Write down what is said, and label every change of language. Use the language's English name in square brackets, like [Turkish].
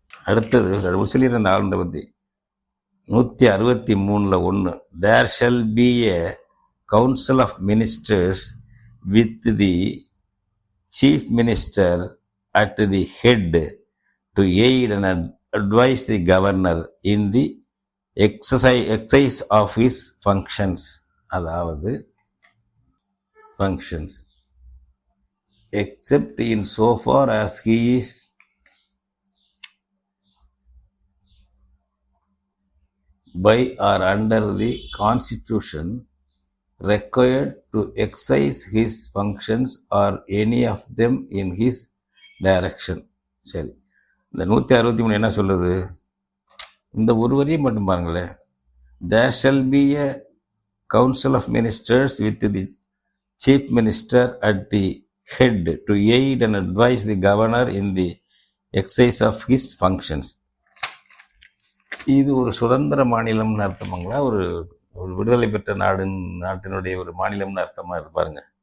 [Tamil] அடுத்தது சொல்லிடுற அந்த ஆளுநரை பற்றி [English] 163 1 there shall be a council of ministers with the chief minister at the head to aid and advise the governor in the exercise of his functions. அதாவது functions except in so far as he is by or under the constitution required to exercise his functions or any of them in his direction. [Tamil] சரி, இந்த 163 என்ன சொல்லுது? இந்த ஒரு வரியை மட்டும் பாருங்களேன். [English] There shall be a council of ministers with the chief minister at the head to aid and advise the governor in the exercise of his functions. [Tamil] இது ஒரு சுதந்திர மாநிலம்னு அர்த்தமாங்களா, ஒரு விடுதலை பெற்ற நாட்டினுடைய ஒரு மாநிலம்னு அர்த்தமா இருப்பாருங்க.